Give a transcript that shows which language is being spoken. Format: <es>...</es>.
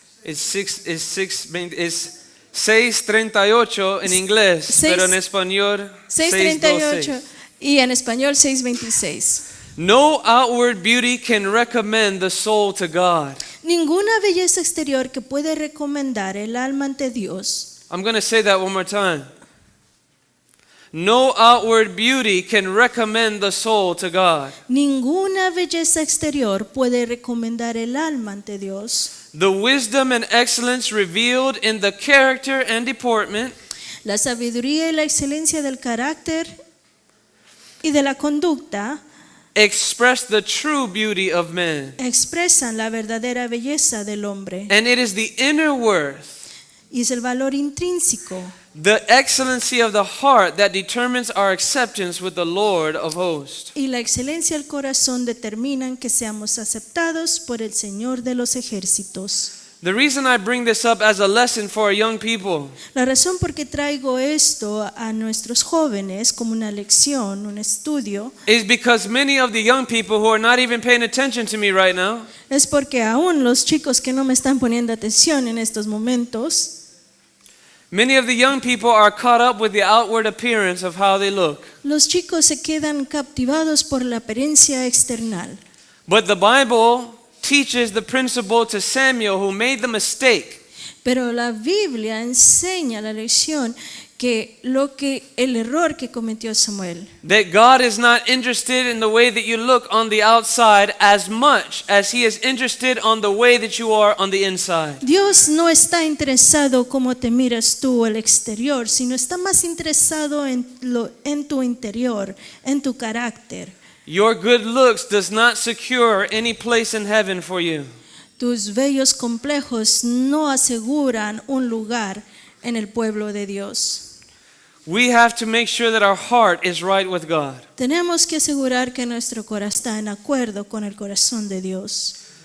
<en>It's</en> <es>638 en inglés, pero en español</es> <en>638</en> <es>626. y en español 626.</es> <en>No outward beauty can recommend the soul to God.</en> <es>Ninguna belleza exterior que puede recomendar el alma ante Dios.</es> <en>I'm going to say that one more time. No outward beauty can recommend the soul to God.</en> <es>Ninguna belleza exterior puede recomendar el alma ante Dios.</es> <en>The wisdom and excellence revealed in the character and deportment</en> <es>La sabiduría y la excelencia del carácter y de la conducta</es> <en>express the true beauty of man.</en> <es>expresan la verdadera belleza del hombre.</es> <en>And it is the inner worth,</en> <es>Y es el valor intrínseco,</es> <en>the excellency of the heart that determines our acceptance with the Lord of hosts.</en> <es>y la excelencia del corazón determinan que seamos aceptados por el Señor de los ejércitos.</es> <en>The reason I bring this up as a lesson for our young people</en> <es>La razón por qué traigo esto a nuestros jóvenes como una lección, un estudio,</es> <en>is because many of the young people who are not even paying attention to me right now</en> <es>es porque aún los chicos que no me están poniendo atención en estos momentos,</es> <en>many of the young people are caught up with the outward appearance of how they look.</en> <es>los chicos se quedan captivados por la apariencia external.</es> <en>But the Bible teaches the principle to Samuel, who made the mistake.</en> <es>Pero la Biblia enseña la lección que el error que cometió Samuel.</es> <en>That God is not interested in the way that you look on the outside as much as He is interested on the way that you are on the inside.</en> <es>Dios no está interesado cómo te miras tú el exterior, sino está más interesado en tu interior, en tu carácter.</es> <en>Your good looks does not secure any place in heaven for you.</en> <es>Tus bellos complejos no aseguran un lugar en el pueblo de Dios.</es> <en>We have to make sure that our heart is right with God.</en> <es>Tenemos que asegurar que nuestro corazón está en acuerdo con el corazón de Dios.</es>